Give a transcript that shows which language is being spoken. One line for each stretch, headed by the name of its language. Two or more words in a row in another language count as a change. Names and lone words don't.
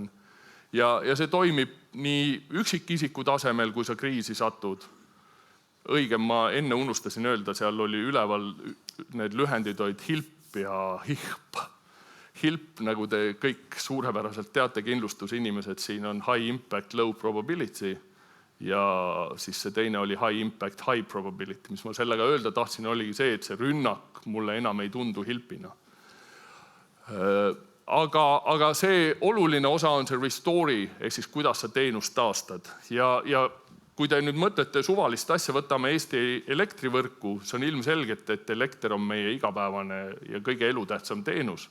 Estonian: Ja see toimib nii üksikisiku tasemel, kui sa kriisi satud. Õigem, ma enne unustasin öelda, seal oli üleval, need lühendid olid HILP ja HIHP. HILP, nagu te kõik suurepäraselt teate, kindlustusinimesed, siin on
English: high impact, low probability
Estonian: ja siis see teine oli
English: high impact, high probability.
Estonian: Mis ma sellega öelda tahtsin, oligi see, et see rünnak mulle enam ei tundu hilpina. Aga see oluline osa on see restore, ehk siis kuidas sa teenust taastad. Ja kui te nüüd mõtlete suvalist asja, võtame Eesti elektrivõrku, see on ilmselgelt, et elekter on meie igapäevane ja kõige elutähtsam teenus.